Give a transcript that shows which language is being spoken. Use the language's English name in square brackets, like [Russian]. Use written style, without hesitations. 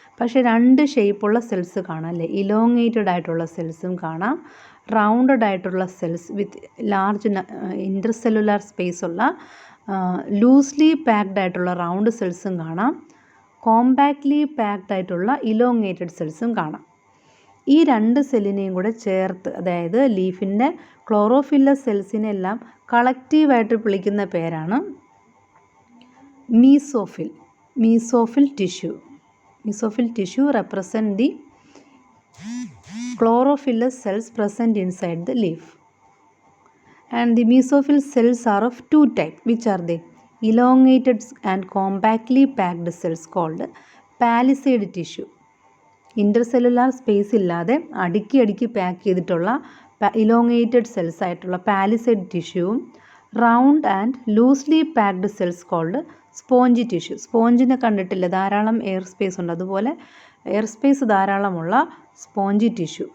[Malayalam] പക്ഷേ രണ്ട് ഷേപ്പുള്ള സെൽസ് കാണാം, അല്ലേ? ഇലോങ്ങേറ്റഡ് ആയിട്ടുള്ള സെൽസും കാണാം, റൗണ്ടഡ് ആയിട്ടുള്ള cells with large intercellular space ഉള്ള ലൂസ്ലി പാക്ഡ് ആയിട്ടുള്ള റൗണ്ട് സെൽസും കാണാം, കോമ്പാക്ട്ലി പാക്ഡ് ആയിട്ടുള്ള ഇലോങ്ങേറ്റഡ് സെൽസും കാണാം. ഈ രണ്ട് സെല്ലിനെയും കൂടെ ചേർത്ത്, അതായത് ലീഫിൻ്റെ ക്ലോറോഫില്ലസ് സെൽസിനെല്ലാം കളക്റ്റീവായിട്ട് വിളിക്കുന്ന പേരാണ് mesophyll. Mesophyll tissue. [English] Mesophyll tissue represent the chlorophyllous cells present inside the leaf. And the mesophyll cells are of two types. Which are they? Elongated and compactly packed cells called palisade tissue. [Malayalam] Intercellular space ഇല്ലാതെ അടുക്കി pack ചെയ്തിട്ടുള്ള elongated cells ആയിട്ടുള്ള palisade ടിഷ്യൂവും [English] Round and loosely packed cells called spongy tissue. [Malayalam] സ്പോഞ്ചിനെ കണ്ടിട്ടില്ല, ധാരാളം air space ഉണ്ട്, അതുപോലെ air space ധാരാളമുള്ള spongy tissue.